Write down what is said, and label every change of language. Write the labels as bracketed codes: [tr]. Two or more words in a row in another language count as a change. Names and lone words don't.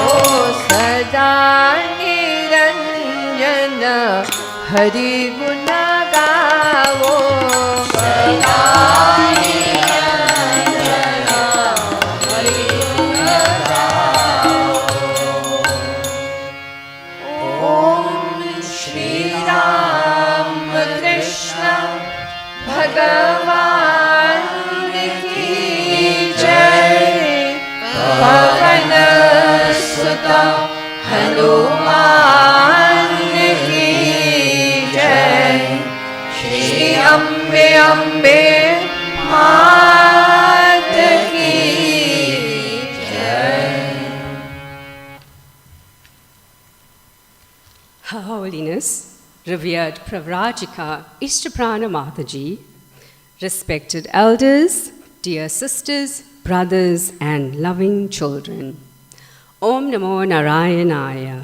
[hi] सदा निरंजन हरि गुण गाओ सदा निरंजन हरि गुण गाओ ओम श्री राम कृष्ण भगवान की जय पवन सुत हनुमान की जय श्री अम्बे अम्बे मात की जय [en] Her Holiness, revered Pravrajika Ishtaprana Mataji, respected elders, dear sisters, brothers, and loving children. [sa] ॐ नमो नारायणाय.